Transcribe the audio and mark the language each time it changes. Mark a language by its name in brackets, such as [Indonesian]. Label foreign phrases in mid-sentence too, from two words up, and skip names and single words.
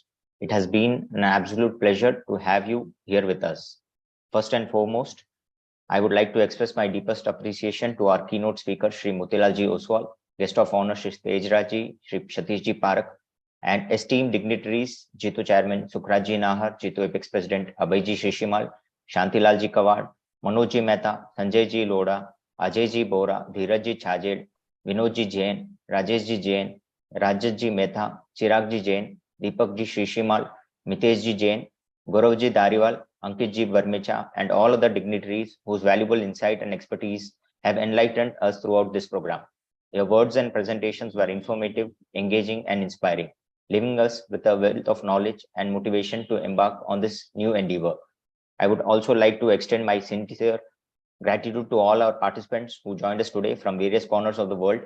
[English] It has been an absolute pleasure to have you here with us. First and foremost, I would like to express my deepest appreciation to our keynote speaker, Shri Motilal Ji Oswal, guest of honor, Shri Tejraj Ji, Shri Satish Ji Parak, and esteemed dignitaries, JITO Chairman Sukhraj Ji Nahar, JITO Apex President Abhay Ji Shishimal, Shantilal Ji Kawad, Manoj Ji Mehta, Sanjay Ji Loda, Ajay Ji Bora, Dheeraj Ji Chhajed, Vinod Ji Jain, Rajesh Ji Jain, Rajat Ji Mehta, Chirag Ji Jain, Deepak Ji Shishimal, Mitesh Ji Jain, Gaurav Ji Dariwal, Ankit Ji Varmecha, and all other dignitaries whose valuable insight and expertise have enlightened us throughout this program. Your words and presentations were informative, engaging, and inspiring, leaving us with a wealth of knowledge and motivation to embark on this new endeavor. I would also like to extend my sincere gratitude to all our participants who joined us today from various corners of the world.